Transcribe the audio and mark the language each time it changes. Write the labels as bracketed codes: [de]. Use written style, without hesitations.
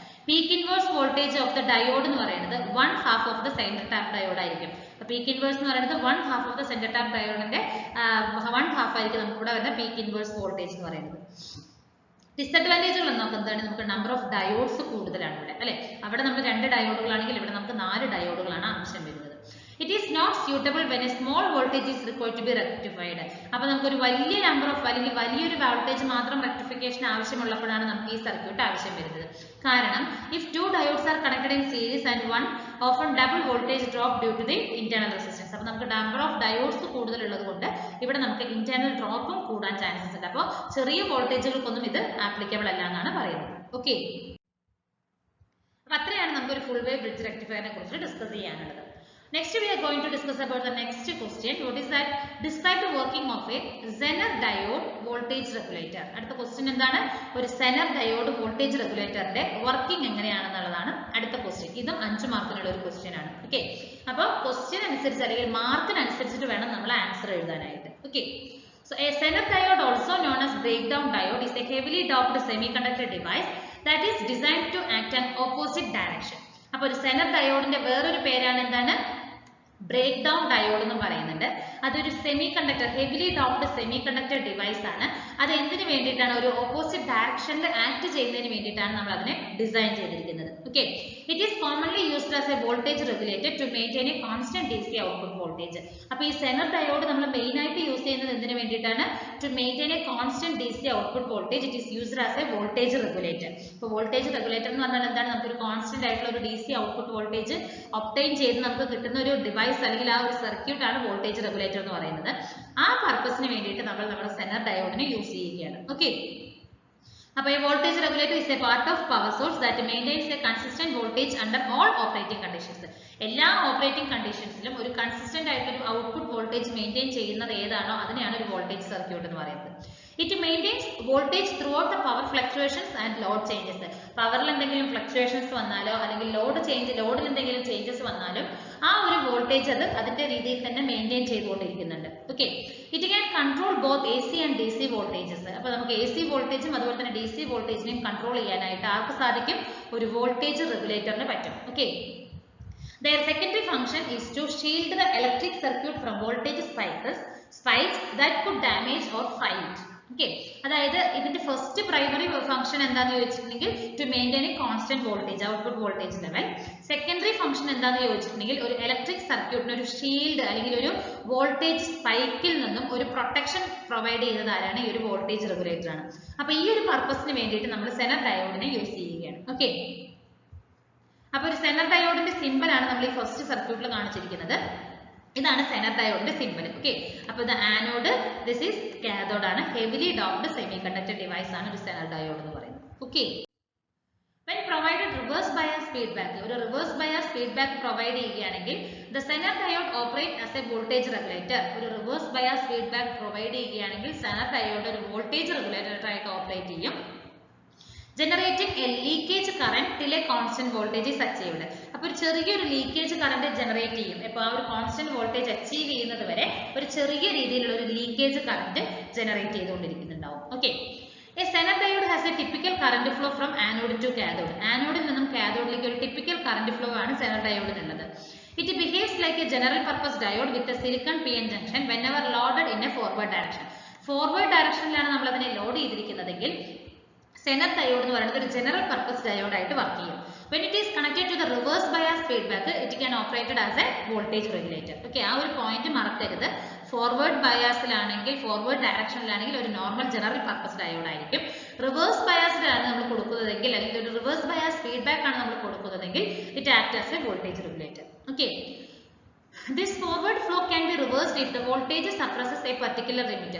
[ml] Peak inverse voltage of the diode എന്ന് പറയുന്നത് 1/2 of the centre tap diode ആയിരിക്കും. Peak inverse എന്ന് പറയുന്നത് 1/2 ഓഫ് ദ സെന്റർ ടാപ്പ് ഡയോഡിന്റെ 1/2 ആയിരിക്കും നമുക്ക് ഇവിടെ വരുന്ന പീക്ക് ഇൻവേഴ്സ് വോൾട്ടേജ് എന്ന് പറയുന്നത്. ഡിസഡ്വാൻറ്റേജുകൾ എന്നൊക്കെ എന്താണ്? നമുക്ക് നമ്പർ ഓഫ് ഡയോഡ്സ് കൂടുതലാണ് ഇവിടെ അല്ലെ. അവിടെ നമ്മൾ 2 ഡയോഡുകളാണെങ്കിൽ ഇവിടെ നമുക്ക് 4 ഡയോഡുകളാണ് ആവശ്യം വരുന്നത്. [en] It is not suitable when a small voltage is required to be rectified. [ml] അപ്പോൾ നമുക്കൊരു വലിയ നമ്പർ ഓഫ് അല്ലെങ്കിൽ വലിയൊരു വോൾട്ടേജ് മാത്രം റെക്ടിഫിക്കേഷൻ ആവശ്യമുള്ളപ്പോഴാണ് നമുക്ക് ഈ സർക്യൂട്ട് ആവശ്യം വരുന്നത്. കാരണം [en] if 2 diodes are connected in series and one often double voltage drop due to the internal resistance. [ml] അപ്പോൾ നമുക്ക് നമ്പർ ഓഫ് ഡയോഡ്സ് കൂടുതലുള്ളത് കൊണ്ട് ഇവിടെ നമുക്ക് ഇന്റേണൽ ഡ്രോപ്പും കൂടാൻ ചാൻസസ് ഉണ്ട്. അപ്പോൾ ചെറിയ വോൾട്ടേജുകൾക്കൊന്നും ഇത് ആപ്ലിക്കബിൾ അല്ല എന്നാണ് പറയുന്നത്. ഓക്കെ. അപ്പോൾ അത്രയാണ് നമുക്ക് ഒരു ഫുൾ വേവ് ബ്രിഡ്ജ് റെക്ടിഫയറിനെ കുറിച്ച് ഡിസ്കസ് ചെയ്യാനുള്ളത്. [en] Next we are going to discuss about the next question. question. What is that? Describe the working of a Zener diode voltage regulator. [ml] അടുത്ത question എന്താണ്? ഒരു Zener diode voltage regulator ന്റെ working എങ്ങനെയാണെന്നുള്ളതാണ് അടുത്ത question. ഇതും 5 മാർക്കിനുള്ള ഒരു question ആണ്. Okay, അപ്പോൾ question അനുസരിച്ച് അല്ലെങ്കിൽ മാർക്കിനനുസരിച്ചിട്ട് വേണം നമ്മൾ ആൻസർ എഴുതാനായിട്ട്. [en] Okay, so a Zener diode, also known as breakdown diode, is a heavily doped semiconductor device that is designed to act in opposite direction. [ml] അപ്പോൾ ഒരു Zener diode ന്റെ വേറൊരു പേരാണ് എന്താണ്? ബ്രേക്ക് ഡൗൺ ഡയോഡ് എന്ന് പറയുന്നുണ്ട്. അതൊരു semi conductor, heavily doped semi conductor device ആണ്. അത് എന്തിനു വേണ്ടിയിട്ടാണ്? ഒരു ഓപ്പോസിറ്റ് ഡയറക്ഷനിൽ ആക്ട് ചെയ്യുന്നതിന് വേണ്ടിയിട്ടാണ് നമ്മൾ അതിനെ ഡിസൈൻ ചെയ്തിരിക്കുന്നത്. [en] Okay, it is commonly used as a voltage regulator to maintain a constant DC output voltage. [ml] അപ്പോൾ ഈ Zener ഡയോഡ് നമ്മൾ മെയിൻ ആയിട്ട് യൂസ് ചെയ്യുന്നത് എന്തിനു വേണ്ടിയിട്ടാണ്? [en] To maintain a constant DC output voltage. It is used as a voltage regulator. [ml] ഇപ്പോൾ voltage regulator എന്ന് പറഞ്ഞാൽ എന്താണ്? നമുക്കൊരു കോൺസ്റ്റന്റ് ആയിട്ടുള്ള ഒരു DC ഔട്ട്പുട്ട് വോൾട്ടേജ് ഒബ്റ്റെയിൻ ചെയ്ത് നമുക്ക് കിട്ടുന്ന ഒരു ഡിവൈസ് അല്ലെങ്കിൽ ആ ഒരു സർക്യൂട്ട് ആണ് വോൾട്ടേജ് റെഗുലേറ്റർ എന്ന് പറയുന്നത്. ആ പർപ്പസിന് വേണ്ടിയിട്ട് നമ്മൾ നമ്മുടെ Zener ഡയോഡിനെ യൂസ് ചെയ്യുകയാണ്. ഓക്കെ, അപ്പോൾ ഈ [en] Voltage regulator is a part of power source that maintains a consistent voltage under all operating conditions. [ml] എല്ലാ ഓപ്പറേറ്റിംഗ് കണ്ടീഷൻസിലും ഒരു കൺസിസ്റ്റന്റ് ആയിട്ടൊരു ഔട്ട്പുട്ട് വോൾട്ടേജ് മെയിൻറ്റെയിൻ ചെയ്യുന്നത് ഏതാണോ അതിനെയാണ് ഒരു വോൾട്ടേജ് സർക്യൂട്ട് എന്ന് പറയുന്നത്. [en] It maintains voltage throughout the power fluctuations and load changes. [ml] പവറിൽ എന്തെങ്കിലും ഫ്ലക്ച്വേഷൻസ് വന്നാലോ അല്ലെങ്കിൽ ലോഡിൽ എന്തെങ്കിലും ചേഞ്ചസ് വന്നാലും ആ ഒരു വോൾട്ടേജ് അത് അതിന്റെ രീതിയിൽ തന്നെ maintain ചെയ്തുകൊണ്ടിരിക്കുന്നുണ്ട്. [en] Okay, it can control both AC and DC voltages. [ml] അപ്പോൾ നമുക്ക് AC വോൾട്ടേജും അതുപോലെ തന്നെ DC വോൾട്ടേജിനെയും കൺട്രോൾ ചെയ്യാനായിട്ട് ആർക്ക് സാധിക്കും? ഒരു വോൾട്ടേജ് റെഗുലേറ്ററിന് പറ്റും. [en] Okay, their secondary function is to shield the electric circuit from voltage spikes that could damage or fry it. [ml] Okay, അതായത് ഇതിന്റെ ഫസ്റ്റ് പ്രൈമറി ഫംഗ്ഷൻ എന്താണെന്ന് ചോദിച്ചിട്ടുണ്ടെങ്കിൽ [en] To maintain a constant voltage, output voltage level. [ml] Secondary function എന്താണെന്ന് ചോദിച്ചിട്ടുണ്ടെങ്കിൽ ഒരു electric സർക്യൂട്ടിന് ഒരു shield അല്ലെങ്കിൽ ഒരു വോൾട്ടേജ് സ്പൈക്കിൽ നിന്നും ഒരു പ്രൊട്ടക്ഷൻ പ്രൊവൈഡ് ചെയ്യുന്നത് ആരാണ്? ഈ ഒരു വോൾട്ടേജ് റെഗുലേറ്റർ ആണ്. അപ്പൊ ഈ ഒരു പർപ്പസിന് വേണ്ടിയിട്ട് നമ്മൾ Zener ഡയോഡിനെ യൂസ് ചെയ്യുകയാണ്. ഓക്കെ, അപ്പൊ ഒരു Zener ഡയോഡിന്റെ സിമ്പിൾ ആണ് നമ്മൾ ഈ ഫസ്റ്റ് സർക്യൂട്ടിൽ കാണിച്ചിരിക്കുന്നത്. ഇതാണ് Zener ഡയോഡിന്റെ സിമ്പിൾ. ഓക്കെ, അപ്പോൾ ഇത് ആനോഡ്, [en] this is cathode [ml] ആണ്. Heavily doped semi conductor device ആണ് ഒരു Zener ഡയോഡ് എന്ന് പറയുന്നത്. [en] okay, when provided reverse bias feedback, [ml] ഒരു റിവേഴ്സ് ബയാസ് ഫീഡ്ബാക്ക് പ്രൊവൈഡ് ചെയ്യുകയാണെങ്കിൽ [en] the Zener diode operate as a voltage regulator. [ml] ഒരു റിവേഴ്സ് ബയാസ് ഫീഡ്ബാക്ക് പ്രൊവൈഡ് ചെയ്യുകയാണെങ്കിൽ Zener diode ഒരു voltage regulator ആയിട്ട് ഓപ്പറേറ്റ് ചെയ്യും. [en] Generating a leakage current till a constant voltage is achieved. [ml] അപ്പോൾ ഒരു ചെറിയൊരു leakage current generate ചെയ്യും. അപ്പോൾ ആ ഒരു കോൺസ്റ്റന്റ് വോൾട്ടേജ് അച്ചീവ് ചെയ്യുന്നത് വരെ ഒരു ചെറിയ രീതിയിലുള്ള ഒരു leakage current generate ചെയ്തുകൊണ്ടിരിക്കുന്നുണ്ടാവും. [en] Okay, a Zener diode has a typical current flow from anode to cathode. [ml] ആനോഡിൽ നിന്നും കാഥോഡിലേക്ക് ഒരു ടിപ്പിക്കൽ കറന്റ് ഫ്ലോ ആണ് Zener diode. [en] It behaves like a general purpose diode with a silicon PN junction whenever loaded in a forward direction. [ml] Forward ഡയറക്ഷനിലാണ് നമ്മൾ അതിനെ load ചെയ്തിരിക്കുന്നതെങ്കിൽ Zener diode എന്ന് പറയുന്നത് ഒരു general purpose diode ആയിട്ട് work ചെയ്യും. [en] When it is connected to the reverse bias feedback, it can operate as a voltage regulator. [ml] Okay, ആ ഒരു point മറക്കരുത്. ഫോർവേഡ് ബയാസിലാണെങ്കിൽ, ഫോർവേഡ് ഡയറക്ഷനിലാണെങ്കിൽ ഒരു നോർമൽ ജനറൽ പർപ്പസ് ഡയോഡ് ആയിരിക്കും. റിവേഴ്സ് ബയാസിലാണ് നമ്മൾ കൊടുക്കുന്നതെങ്കിൽ അല്ലെങ്കിൽ ഒരു റിവേഴ്സ് ബയാസ് ഫീഡ്ബാക്ക് ആണ് നമ്മൾ കൊടുക്കുന്നതെങ്കിൽ [en] It act as a voltage regulator. Okay, this forward flow can be reversed if the voltage suppresses a particular limit.